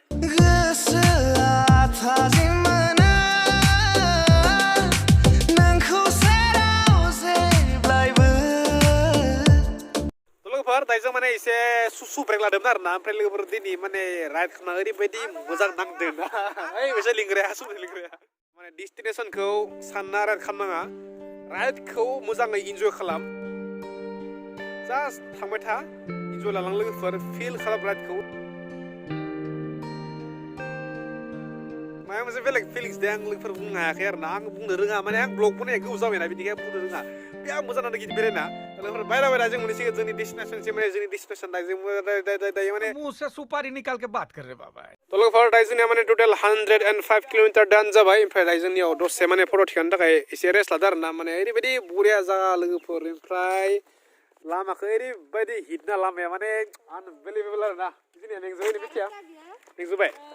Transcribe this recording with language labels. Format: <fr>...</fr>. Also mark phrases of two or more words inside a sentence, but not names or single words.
<brx>लोगोफोर दायो जों माने एसे सुसु ब्रेक लादोंमोन आरो ना ओमफ्राय लोगोफोर दिनै माने राइड खालामना ओरैबायदि मोजां नांदों ना ओइ बेसे लिंग्राया हासुनो लिंग्राया माने डेस्टिनेसनखौ सानना राइड खालामनाङा राइडखौ मोजाङै इन्जय खालाम जास्ट थांबाय था इन्जय लालां लोगोफोर फिल खालाम राइडखौ माबा मोनसे बेलेग फिलिंस दे आं लोगोफोर बुंनो हायाखै आरो ना आं बुंनो रोङा माने आं ब्लग बनाया गोबाव जाबाय ना बिदिखाय बुंनो रोङा बे आं मोजां नांदों गिदिर बेरायना लोगोफोर बायला जों मोनसे जोंनि डेस्टिनेसनसिम माने जोंनि डेस्टिनेसन दायो माने</brx> <hi>मुंह से सुपारी निकाल के बात कर रहे बाबा</hi> <brx>तो लोगोफोर दायो जोंनिया माने</brx> <en>total 105 kilometre</en> <brx>डान जाबाय ओमफ्राय दायो जोंनियाव दसे माने फट' थिखांनो थाखाय एसे रेस्ट लादों आरो ना माने ओरैबायदि बरिया जागा लोगोफोर ओमफ्राय लामाखौ ओरैबायदि हिट ना लामाया माने आनबिलिभेबल आरो ना जोंनिया मेंजोबाय मिथिया मेंजोबाय</brx>